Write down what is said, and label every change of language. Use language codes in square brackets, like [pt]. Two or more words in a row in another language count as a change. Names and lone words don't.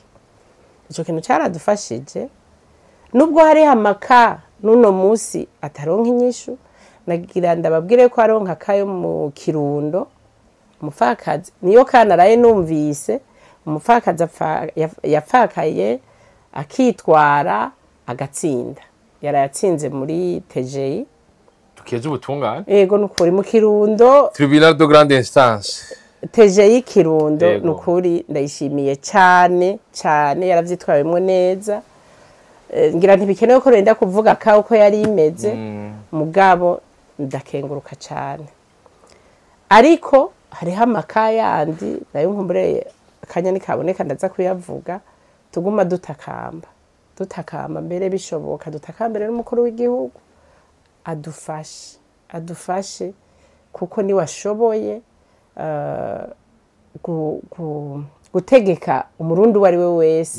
[rn] Ico kintu cyaradufashije nubwo hari amaka nuno musi ataronka inyishu nagira ndababwire ko aronka kayo mu Kirundo umupfakazi niyo kana raye numvise umupfakazi yapfakaye akitwara agatsinda yarayatsinze muri TGI tukeze ubutungane. Ego nukuri mu Kirundo [fr] Tribunal de grande instance [rn] TGI Kirundo nukuri ndayishimiye cyane cyane yaravyitwayemo neza. Ngira ntibikenewe ko renda kuvuga ka uko yari imeze mugabo ndakenguruka cyane. Ariko hariho amaka yandi nayo nkumbure akanya nikaboneka ndaza kuyavuga tuguma dutakamba mbere bishoboka dutakambere n'umukuru w'igihugu adufashe kuko ni washoboye gutegeka umurundi wari we wese